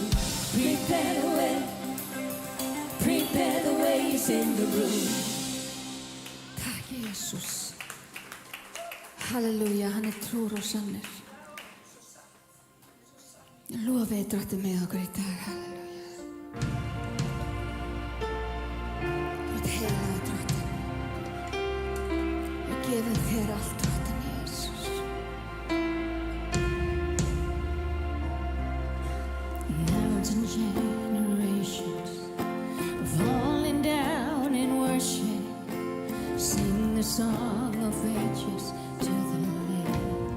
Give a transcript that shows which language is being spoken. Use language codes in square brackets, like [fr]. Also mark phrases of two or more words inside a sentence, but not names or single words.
[en] Prepare the way. Prepare the way, it's in the room. [is] Takk Jesus. Halleluja, hann trúr og sannur. Lofið drottið með okkur í dag. Halleluja. Þú ert heilagur drottinn. Við gefum þér allt drottinn Jesus. [en] Mountain generations falling down in worship, sing the song of ages to the Lamb.